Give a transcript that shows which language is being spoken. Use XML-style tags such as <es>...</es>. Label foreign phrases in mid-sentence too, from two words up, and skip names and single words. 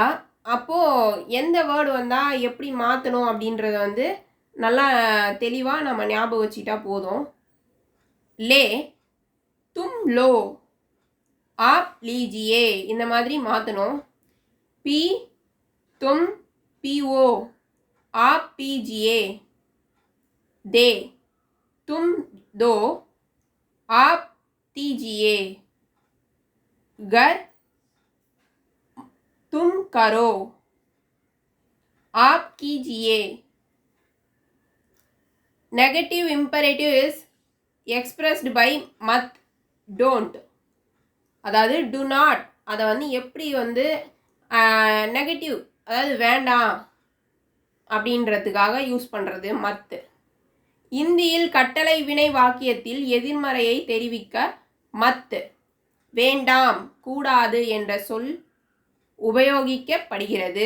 <ta>அப்போது எந்த வேர்டு வந்தால் எப்படி மாற்றணும் அப்படின்றத நல்லா தெளிவாக நம்ம ஞாபகம் வச்சுக்கிட்டா போதும்.</ta> <hi>ले, तुम लो, आप लीजिए</hi> <ta>இந்த மாதிரி மாற்றணும்.</ta> <hi>पी, तुम पियो, आप पीजिए. दे, तुम दो, आप दीजिए. घर, तुम करो, आप कीजिए.</hi> <en>Negative imperative is expressed by must, don't.</en> <ta>அதாவது do not அதை எப்படி நெகட்டிவ், அதாவது வேண்டாம் அப்படின்றதுக்காக யூஸ் பண்ணுறது மத்து. இந்தியில் கட்டளை வினை வாக்கியத்தில் எதிர்மறையை தெரிவிக்க மத்து, வேண்டாம், கூடாது என்ற சொல் உபயோகிக்கப்படுகிறது.</ta>